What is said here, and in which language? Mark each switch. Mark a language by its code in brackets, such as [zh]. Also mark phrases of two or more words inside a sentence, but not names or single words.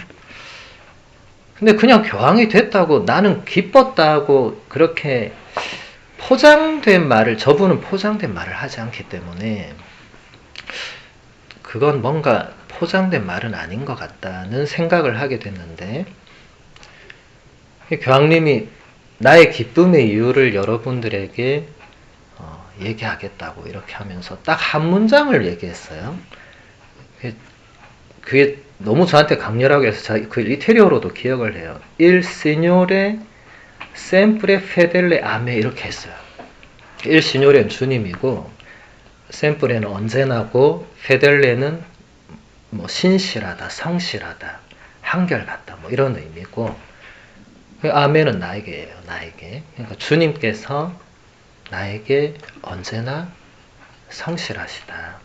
[ko] 근데 그냥 교황이 됐다고 나는 기뻤다고 그렇게 포장된 말을, 저분은 포장된 말을 하지 않기 때문에 그건 뭔가 포장된 말은 아닌 것 같다는 생각을 하게 됐는데, 교황님이 나의 기쁨의 이유를 여러분들에게 얘기하겠다고 이렇게 하면서 딱 한 문장을 얘기했어요. 그게 너무 저한테 강렬하게 해서 그 이태리어로도 기억을 해요. [it] Il Signore sempre fedele a me [ko] 이렇게 했어요. [it] Il Signore [ko] 는 주님이고 sempre는 언제나고 fedelle는 뭐 신실하다, 성실하다, 한결같다 뭐 이런 의미고 아멘은 나에게예요. 나에게. 그러니까 주님께서 나에게 언제나 성실하시다.